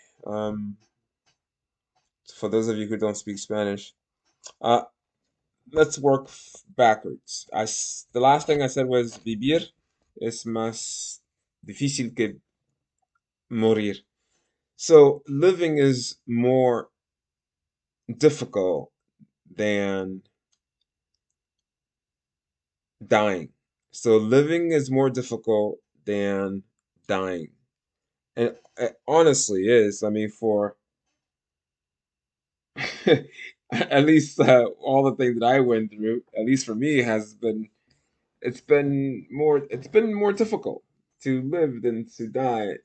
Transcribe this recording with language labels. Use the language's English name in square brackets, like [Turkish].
[English] Um, for those of you who don't speak Spanish, uh, let's work backwards. The last thing I said was [Spanish] vivir es más difícil que morir. [English] So living is more difficult than dying. So living is more difficult than dying. And it honestly is. I mean, for at least all the things that I went through, at least for me, it's been more difficult to live than to die.